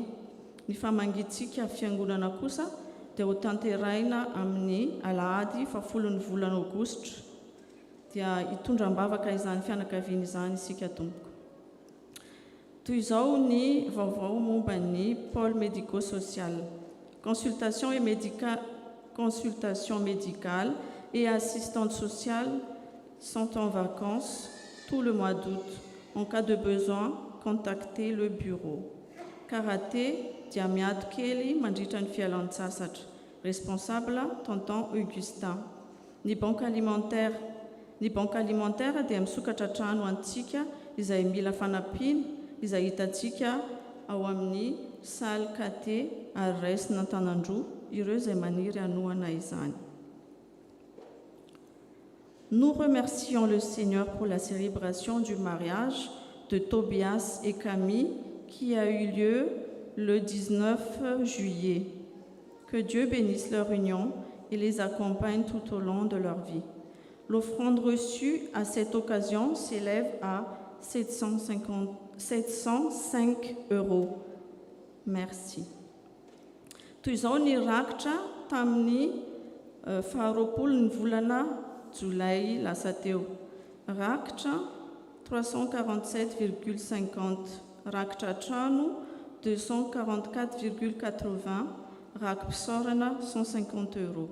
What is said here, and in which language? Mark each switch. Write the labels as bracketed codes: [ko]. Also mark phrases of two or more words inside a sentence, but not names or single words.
[mg] Ny famangitsika fiangonana kosa dia ho tanterahina amin'ny alahady 10 volana Aogositra. Dia hitondram-bavaka izany fianakaviana izany isika tompoko. Toy izao ny vaovao momba ny [fr] pôle médico-social. Consultation médicale et assistante sociale sont en vacances tout le mois d'août. En cas de besoin, contactez le bureau. [mg] Karaté dia miady kely mandritra ny fialan-tsasatra. [fr] Responsable tonton [mg] Augustin. Ny [fr] banque alimentaire [mg] dia misokatra trano antsika izay mila fanampiana izay hitantsika ao amin'ny salle KT ary raisina Antanandroa ireo izay maniry hanohana izany. [fr] Nous remercions le Seigneur pour la célébration du mariage de Tobias et Camille qui a eu lieu le 19 juillet. Que Dieu bénisse leur union et les accompagne tout au long de leur vie. L'offrande reçue à cette occasion s'élève à 705 €. Merci. [mg] Toy izao ny rakitra tamin'ny faharoapolon'ny volana Jolay lasa teo. Rakitra 347,50, rakitra trano 244,80, rakim-pisaorana 150 €.